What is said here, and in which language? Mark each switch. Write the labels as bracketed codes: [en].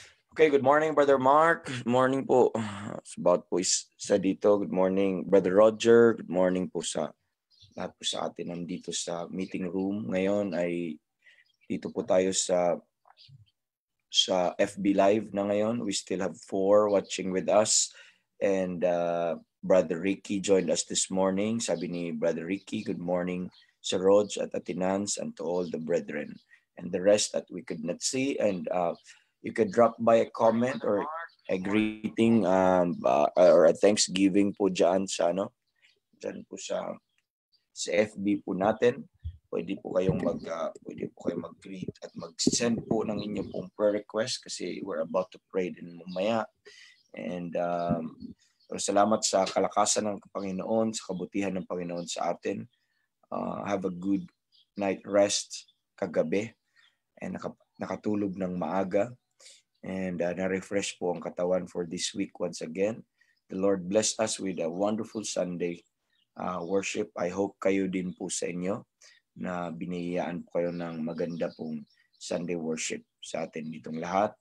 [en] Okay, good morning, Brother Mark. Good morning po. [tl] About po sa dito. [en] Good morning, [tl] Brother Roger. Good morning po sa lahat po sa atin nandito sa meeting room. Ngayon ay dito po tayo sa FB Live na ngayon. [en] We still have 4 watching with us. And Brother Ricky joined us this morning. [tl] Sabi ni Brother Ricky, [en] good morning Sir Rog at Atinans and to all the brethren. And the rest that we could not see. And you could drop by a comment or a greeting or a Thanksgiving [tl] po dyan sa, dyan po sa FB po natin. Pwede po kayong mag-greet at mag-send po ng inyong pong prayer request kasi [en] we're about to pray [tl] din mamaya. And salamat sa kalakasan ng Panginoon, sa kabutihan ng Panginoon sa atin. [en] Have a good night rest [tl] kagabi [en] and [tl] nakatulog ng maaga. [en] And [tl] na-refresh po ang katawan [en] for this week once again. The Lord bless us with a wonderful Sunday worship. I hope [tl] kayo din po sa inyo na biniyayaan po kayo ng maganda pong Sunday worship sa atin ditong lahat.